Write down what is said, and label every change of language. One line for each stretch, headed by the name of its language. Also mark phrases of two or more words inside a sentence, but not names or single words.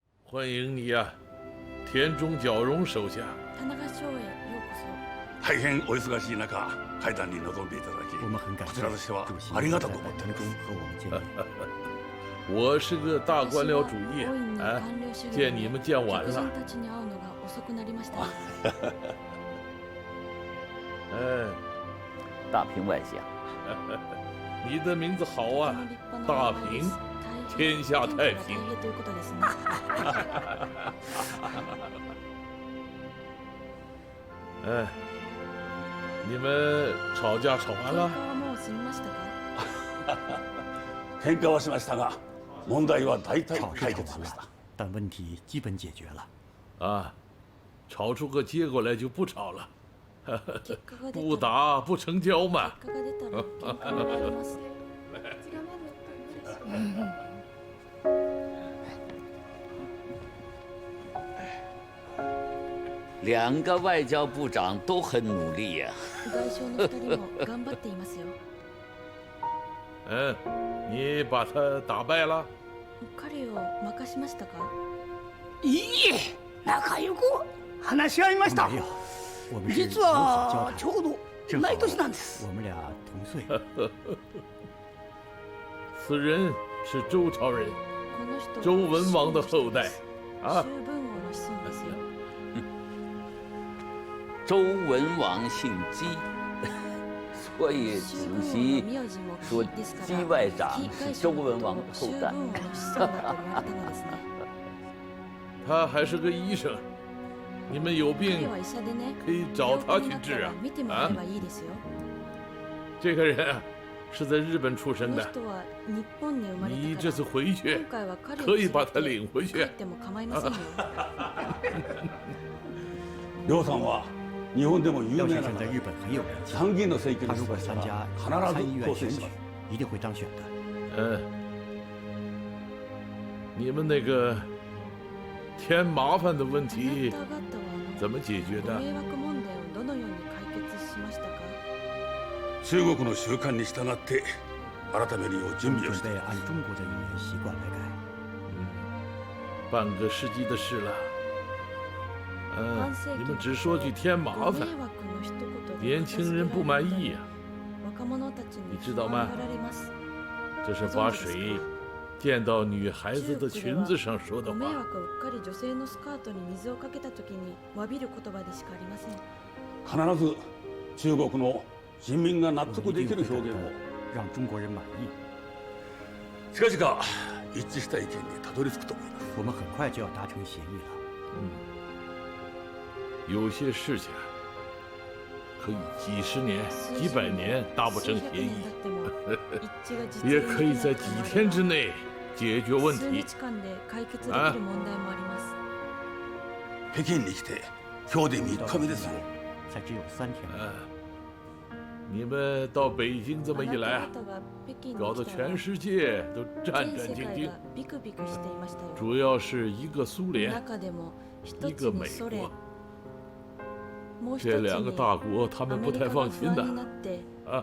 Chinese: 欢迎你呀，田中角荣手下。
Japanese: 田中少尉、ようこそ。大変お忙しい中、会談に臨んでいただき、
Chinese: 我们很感谢
Japanese: こちらとしては主席ありが
Chinese: 在
Japanese: とうと思ってい
Chinese: 本中
Japanese: ます。
Chinese: 和我们见面。我是个大官僚主义，哎，见你们见晚了。哎，大平外相，你的名字好啊，大平，天下太平。哎，你们吵架吵完了？
Japanese: 喧嘩はしましたが、問題は大体
Chinese: 吵是
Japanese: 解
Chinese: 吵完了
Japanese: 決しました。，
Chinese: 但问题基本解决了。啊，吵出个结果来就不吵了，不打不成交嘛。两个外交部长都很努力呀。外相の2人も頑張っていますよ。嗯，你把他打败了？
Japanese: 彼を任しましたか？いいえ、仲良く話し合いました
Chinese: 没。有，我们是友
Japanese: 実
Chinese: 好交谈。
Japanese: はちょうど
Chinese: 正好
Japanese: 同い年なんです。
Chinese: 我们俩同岁。此人是周朝人，
Japanese: この人は
Chinese: 周文王的后代啊。
Japanese: 周文王の子孫ですよ。
Chinese: 周文王姓姬，所以主席说姬外长是周文王的后代。他还是个医生，你们有病可以找他去治啊。啊，这个人啊，是在日本出生的。你这次回去可以把他领回去。
Japanese: 梁さんは日本でも有
Chinese: 廖
Japanese: 名な
Chinese: 先生在日本很有人气，
Japanese: 参議院の選挙
Chinese: 他
Japanese: に
Chinese: 如果参
Japanese: 出馬したら
Chinese: 加参议
Japanese: 必ず
Chinese: 院选举
Japanese: 当選します。，
Chinese: 一定会当选的。嗯，你们那个添麻烦的问题怎么解决的？
Japanese: 中国の習慣に従って改めるよう準備をしてい
Chinese: 准备
Japanese: ます。
Chinese: 按中国的语言习惯来改。半个世纪的事了。嗯，你们只说句添麻烦，年轻人不满意呀。你知道吗？这是把水溅到女孩子的裙子上说的
Japanese: ご迷
Chinese: 话。
Japanese: 惑をうっかり女性のスカートに水をかけた時に詫びる言葉でしかありません。必ず中国の人民が納
Chinese: 我
Japanese: 得
Chinese: 们一定会
Japanese: できる表現を
Chinese: 让中国人满意。
Japanese: 近々一致した意見にたどり着くと思います。
Chinese: 我们很快就要达成协议了。有些事情可以几十年、几百年达不成协议，也可以在几天之内解决问题。啊，
Japanese: 北京に来て今日で3
Chinese: 到
Japanese: 日目ですよ。
Chinese: 才只有3天。你们到北京这么一来啊，搞得全世界都战战兢兢。主要是一个苏联，一个美国，这两个大国他们不太放心的啊。